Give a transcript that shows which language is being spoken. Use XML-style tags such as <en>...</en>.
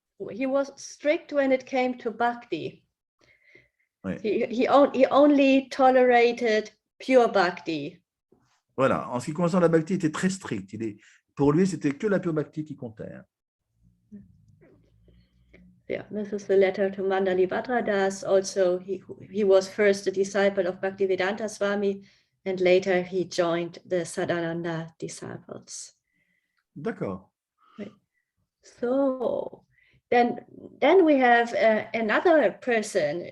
<en>He was strict when it came to bhakti.</en> <fr>Oui.</fr> <en>He only tolerated pure bhakti.</en> <fr>Voilà. En ce qui concerne la bhakti, il était très strict. Pour lui, c'était que la pure bhakti qui comptait.</fr> <en>Yeah, this is the letter to Mandali Bhadradas. Also, he was first a disciple of Bhaktivedanta Swami, and later he joined the Sadananda disciples.</en> <fr>D'accord.</fr> <en>Right. So then we have another person.</en>